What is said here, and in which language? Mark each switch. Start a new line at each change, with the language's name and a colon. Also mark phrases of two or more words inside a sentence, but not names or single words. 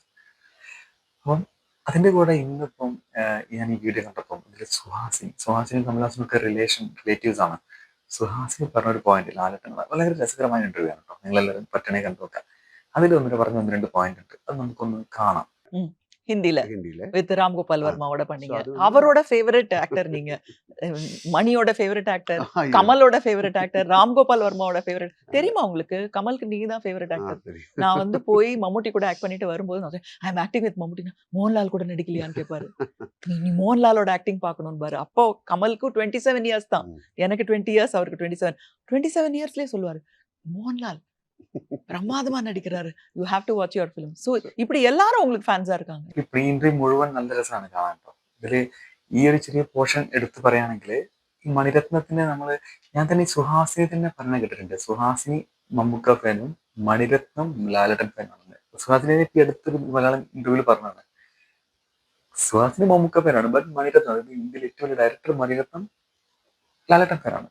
Malayalam: അപ്പം അതിന്റെ കൂടെ ഇന്നിപ്പം ഞാൻ ഈ വീഡിയോ കണ്ടപ്പം ഇതിൽ സുഹാസിനി കമൽഹാസനും ഒക്കെ റിലേറ്റീവ്സ് ആണ്. സുഹാസിനി പറഞ്ഞൊരു പോയിന്റ്, ലാലേട്ടൻ വളരെ രസകരമായ ഇന്റർവ്യൂ ആണ് കേട്ടോ. നിങ്ങളെല്ലാവരും പറ്റണേ കണ്ടു നോക്കാം. അതിൽ പറഞ്ഞ 1-2 പോയിന്റ് ഉണ്ട്, അത് നമുക്കൊന്ന് കാണാം.
Tamil: ஹிந்தில ஹிந்தில. வித் ராம்கோபால் ஆ. வர்மாவோட ஸோ பண்ணீங்க. அது வந்து அவரோட
English: favourite actor
Tamil: நீங்க. மணியோட
English: favourite actor,
Tamil: ஐயோ! கமலோட
English: favourite actor,
Tamil: ராம்கோபால் வர்மாவோட ஃபேவரைட். தெரியுமா உங்களுக்கு? கமலுக்கு நீங்க தான்
English: favourite actor.
Tamil: தெரியும். நான் வந்து போய் மம்முட்டி கூட ஆக்ட் பண்ணிட்டு வரும்போது நான் சொன்னேன்,
English: I am acting with
Tamil: மம்முட்டினா, மோகன்லால் கூட நடிக்கலையான்னு கேட்பாரு. நீ மோகன்லாலோட ஆக்டிங் பார்க்கணும்னு பாரு. அப்போ கமலுக்கு 27 இயர்ஸ் தான். ம். எனக்கு 20 இயர்ஸ், அவருக்கு 27. 27 இயர்ஸ்லயே சொல்லுவாரு, மோகன்லால் பிரமாதமா நடிக்கிறாரு.
English: You have to watch your film.
Tamil: சோ இப்படி எல்லாரும் உங்களுக்கு ഫാൻസാ இருக்காங்க.
Malayalam: ഈ
English: pre interview
Malayalam: മുഴുവൻ നല്ല രസമാണ് കാണാൻ കേട്ടോ. ഇതില് ഈ ഒരു ചെറിയ പോർഷൻ എടുത്തു പറയുകയാണെങ്കിൽ, ഈ മണിരത്നത്തിന് ഞാൻ തന്നെ ഈ സുഹാസിനി തന്നെ പറഞ്ഞ കേട്ടിട്ടുണ്ട്. സുഹാസിനി മമ്മൂക്ക ഫാനും മണിരത്നം ലാലേട്ടൻ ഫാനാണെന്ന്. സുഹാസിനെ ഇപ്പൊ അടുത്തൊരു മലയാളം ഇന്റർവ്യൂവിൽ പറഞ്ഞതാണ്. സുഹാസിനി മമ്മൂക്ക ഫാനാണ്, ബട്ട് മണിരത്നം, അതായത് ഇന്ത്യയിലെ ഏറ്റവും വലിയ ഡയറക്ടർ മണിരത്നം ലാലേട്ടൻ ഫാനാണ്.